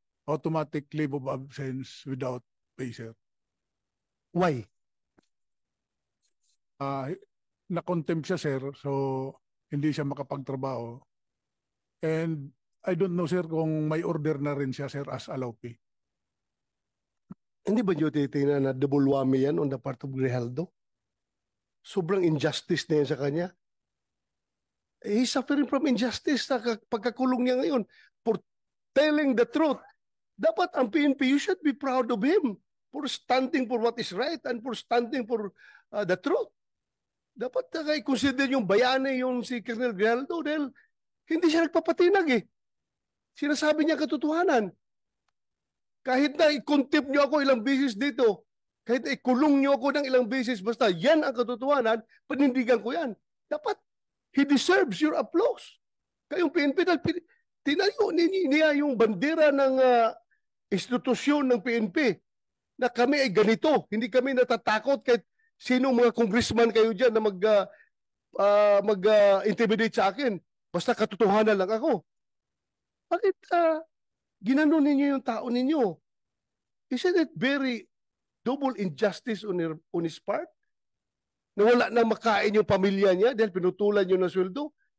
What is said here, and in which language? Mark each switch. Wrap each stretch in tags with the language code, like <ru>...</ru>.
<en>Automatic leave of absence without pay, sir. Why?</en> <tl>Na-contempt siya, sir, so hindi siya makapagtrabaho.</tl> <en>And I don't know, sir,</en> <tl>kung may order na rin siya,</tl> <en>sir, as allowpi.</en> <tl>Hindi ba nyo titingnan na double whammy yan</tl> <en>on the part of</en> <tl>Grijaldo? Sobrang injustice na yan sa kanya.</tl> <en>He's suffering from injustice</en> <tl>sa pagkakulong niya ngayon</tl> <en>for telling the truth.</en> <tl>Dapat ang</tl> <en>PNP, you should be proud of him for standing for what is right and for standing for the truth.</en> <tl>Dapat i-consider yung bayani yung si Colonel Grijaldo dahil hindi siya nagpapatinag eh. Sinasabi niya katotohanan. Kahit na i-contempt niyo ako ilang beses dito, kahit na ikulong niyo ako ng ilang beses, basta yan ang katotohanan, panindigan ko yan.</tl> <en>Dapat, he deserves your applause.</en> <tl>Kayong PNP, tinayo niya yung bandera ng institusyon ng PNP na kami ay ganito. Hindi kami natatakot kahit sino mga congressman kayo dyan na mag-intimidate sa akin. Basta katotohanan lang ako. Bakit ginanon ninyo yung tao ninyo?</tl> <en>Isn't it very double injustice on his part?</en> <tl>Na wala nang makain yung pamilya niya dahil pinutulan niyo ng sweldo?</tl>